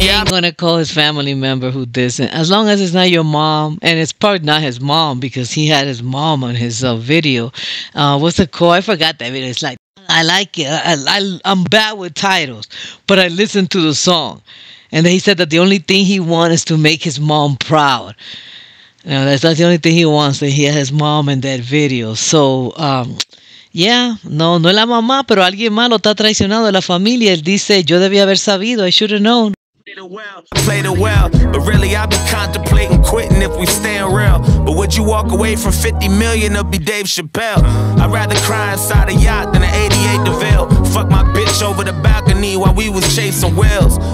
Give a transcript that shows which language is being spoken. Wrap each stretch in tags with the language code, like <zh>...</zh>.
<en>He ain't gonna call his family member who didn't. As long as it's not your mom, and it's probably not his mom because he had his mom on his video. What's it called? I forgot that video. It's like, I like it. I'm bad with titles, but I listened to the song. And he said that the only thing he wants is to make his mom proud. That's not the only thing he wants, that he had his mom in that video.</en> <es>So, yeah, no es la mamá, pero alguien más lo está traicionando de la familia. Él dice, yo debía haber sabido,</es> <en>I should have known. Played it well, but really I be contemplating quitting if we staying real. But would you walk away from 50 million or be Dave Chappelle? I'd rather cry inside a yacht than an 88 DeVille. Fuck my bitch over the balcony while we was chasing whales.</en>